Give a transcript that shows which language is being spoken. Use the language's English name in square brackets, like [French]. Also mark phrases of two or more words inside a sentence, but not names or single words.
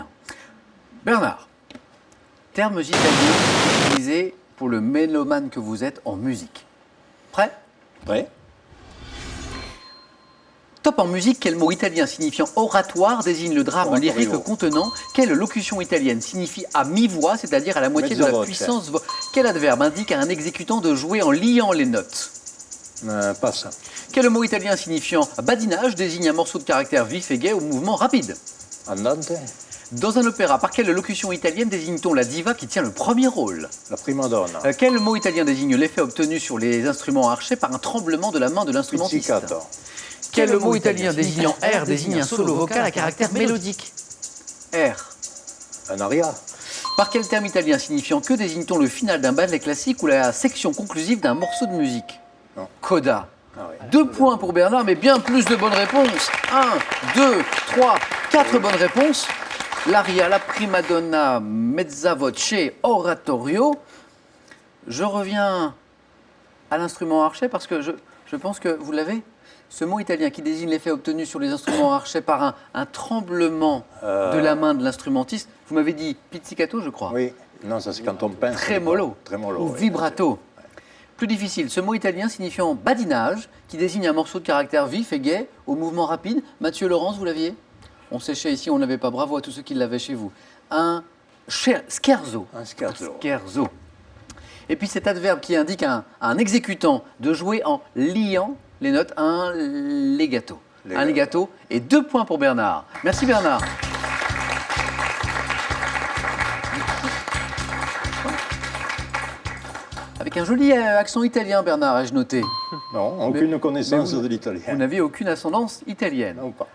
[French] Bernard, termes italiens utilisés pour le mélomane que vous êtes en musique. Prêt? Prêt? Top en musique, quel mot italien signifiant oratoire désigne le drame Oratorio. lyrique contenant? Quelle locution italienne signifie à mi-voix, c'est-à-dire à la moitié de Mezza la voce. puissance? Quel adverbe indique à un exécutant de jouer en liant les notes? Passe. Quel mot italien signifiant badinage désigne un morceau de caractère vif et gai au mouvement rapide? Andante? Dans un opéra, par quelle locution italienne désigne-t-on la diva qui tient le premier rôle? [Italian] La prima donna. [French] Quel mot italien désigne l'effet obtenu sur les instruments archés par un tremblement de la main de l'instrumentiste? Pizzicato. Quel mot italien désignant R désigne un solo vocal à caractère mélodique? R. Un aria. Par quel terme italien signifiant que désigne-t-on le final d'un ballet classique ou la section conclusive d'un morceau de musique? Non. Coda. Ah oui. 2 points pour Bernard, mais bien plus de bonnes réponses. 1, 2, 3, 4 bonnes réponses. [Italian] L'aria, la prima donna, mezza voce, oratorio. [French] Je reviens à l'instrument archet parce que je pense que vous l'avez. Ce mot italien qui désigne l'effet obtenu sur les instruments archets par un tremblement de la main de l'instrumentiste. Vous m'avez dit pizzicato, je crois. Oui, non, ça c'est quand on pince. Tremolo. Tremolo. Ou oui, vibrato. Plus difficile, ce mot italien signifiant badinage, qui désigne un morceau de caractère vif et gai, au mouvement rapide. Mathieu Laurence, vous l'aviez? On séchait ici, on ne l'avait pas. Bravo à tous ceux qui l'avaient chez vous. Un scherzo. Un scherzo. Scherzo. Et puis cet adverbe qui indique à un exécutant de jouer en liant les notes, un legato. Un legato. Et 2 points pour Bernard. Merci Bernard. Avec un joli accent italien, Bernard, ai-je noté. Non, aucune connaissance mais de Vous l'italien. n'avez aucune ascendance italienne. Non, pas.